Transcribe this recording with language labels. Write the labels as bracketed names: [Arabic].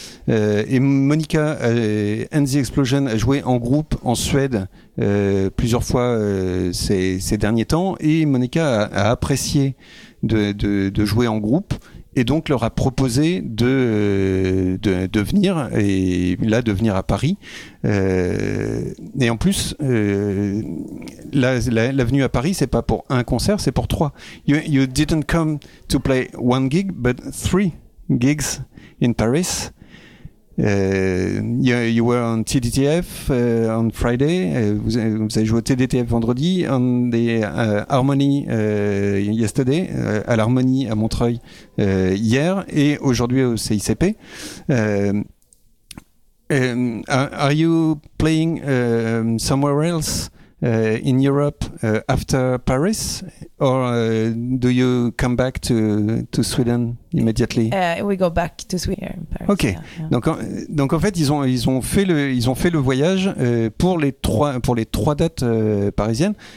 [French] Et Monica and the Explosion a joué en groupe en Suède plusieurs fois ces derniers temps, et Monica a apprécié de jouer en groupe et donc leur a proposé de venir à Paris. Et en plus, la venue à Paris, c'est pas pour un concert, c'est pour 3. [English] You didn't come to play 1 gig, but 3 gigs in Paris. You were on TDTF on Friday. [French] Vous avez joué au TDTF vendredi, [English] on the Harmony yesterday, [French] à l'Harmonie à Montreuil hier, et aujourd'hui au CICP. [English] Are you playing somewhere else in Europe after Paris, or do you come back to Sweden immediately? We go back to Sweden, Paris. Ok. Yeah, yeah. [French] Donc en fait ils ont fait le voyage pour les trois dates parisiennes.